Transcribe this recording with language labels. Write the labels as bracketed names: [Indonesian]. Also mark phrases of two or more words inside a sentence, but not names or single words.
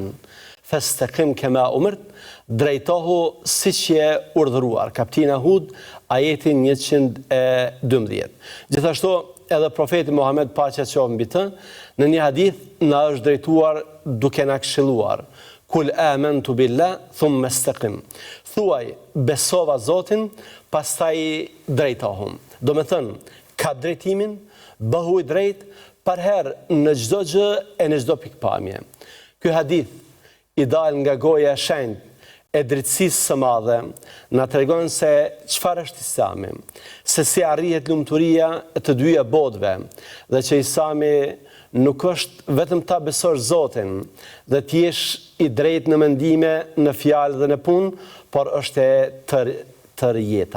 [Arabic] فاستقم كما أمرت, [Albanian] drejtohu siç je urdhëruar. Kapitena Hud, ajeti 112. Gjithashtu edhe profeti Muhammed, paqja qoftë mbi të, në një hadith na është drejtuar duke na këshilluar: [Arabic] قل آمنت بالله ثم استقم. [Albanian] Thuaj, besova Zotin, pastaj drejtohum. Do me thënë, ka drejtimin, bëhu i drejt, përherë në çdo gjë e në çdo pikpamje. Ky hadith i dal nga goja e shenjtë e drejtësisë së madhe na tregon se çfarë është Islami, se si arrihet lumturia e të dyja botëve, dhe që Islami nuk është vetëm ta besosh Zotin dhe të jesh i drejtë në mendime, në fjalë dhe në punë, por është e tërë jeta.